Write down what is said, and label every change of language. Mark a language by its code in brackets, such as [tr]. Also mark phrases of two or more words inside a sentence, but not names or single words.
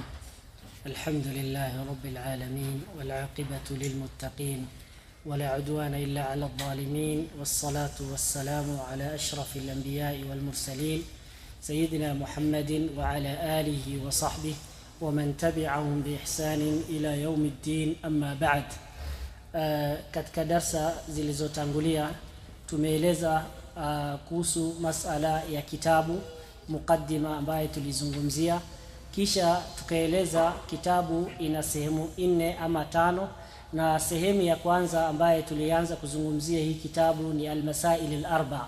[ar] الحمد لله رب العالمين والعاقبة للمتقين ولا عدوان إلا على الظالمين، والصلاة والسلام على أشرف الأنبياء والمرسلين سيدنا محمد وعلى آله وصحبه ومن تبعهم بإحسان إلى يوم الدين. أما بعد. [sw] Katika darsa zilizotangulia tumeeleza kuhusu masala ya kitabu mukaddima ambayo tulizungumzia, kisha tukaeleza kitabu ina sehemu 4 ama 5, na sehemu ya kwanza ambayo tulianza kuzungumzia hii kitabu ni [ar] المسائل الأربعة.